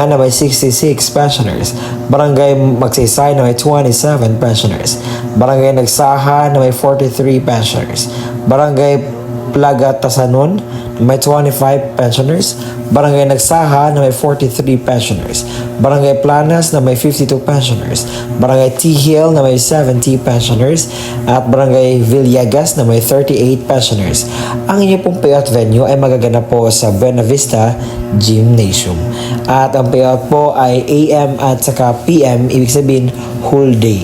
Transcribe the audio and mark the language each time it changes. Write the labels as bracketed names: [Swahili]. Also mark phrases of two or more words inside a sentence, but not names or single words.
[Filipino] na may 66 pensioners, Barangay Magsaysay na may 27 pensioners, Barangay Nagsaha na may 43 pensioners, Barangay Plaga Tasanon na may 25 pensioners, Barangay Nagsaha na may 43 pensioners, Barangay Planas na may 52 pensioners, Barangay T-Hill na may 70 pensioners, at Barangay Villegas na may 38 pensioners. Ang inyo pong payout venue ay magaganap po sa Buena Vista Gymnasium. At ang payout po ay AM at saka PM, ibig sabihin [English] whole day.